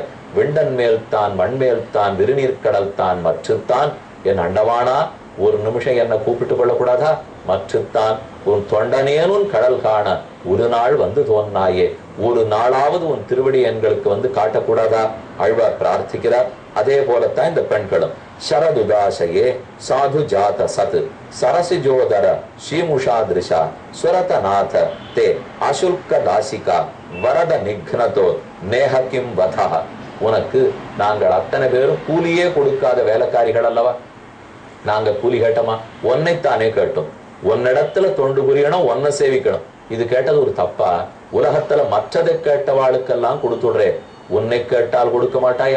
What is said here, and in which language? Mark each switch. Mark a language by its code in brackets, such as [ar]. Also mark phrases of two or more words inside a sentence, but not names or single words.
[ta] விண்டன் மேல்தான் மண்மேல்தான் விருநீர் கடல் தான் மற்றுத்தான் என் அண்டவானா, ஒரு நிமிஷம் என்னை கூப்பிட்டு கொள்ளக்கூடாதா? மற்றுத்தான் உன் தொண்டனேனும் கடல் காண ஒரு நாள் வந்து தோன்னாயே. ஒரு நாளாவது உன் திருவடி எங்களுக்கு வந்து காட்டக்கூடாதா? ஆழ்வார் பிரார்த்திக்கிறார். அதே போலத்தான் இந்த பெண்களும். [sa] शरदुदाशये साधु जात सत सरसिजोदर श्रीमुषादृशा स्वरतनाथ ते अशुल्क दासिका वरद निघ्नतो नेह किम वधः. [ta] உனக்கு நாங்கள் அத்தனை பேரும் கூலியே கொடுக்காத வேலைக்காரிகள் அல்லவா? நாங்க கூலி கேட்டோமா? ஒன்னைத்தானே கேட்டோம். உன்னிடத்துல தொண்டு புரியணும், ஒன்ன சேவிக்கணும். இது கேட்டது ஒரு தப்பா? உலகத்துல மற்றதை கேட்டவாளுக்கெல்லாம் கொடுத்துடுறே, உன்னை கேட்டால் கொடுக்க மாட்டாயா?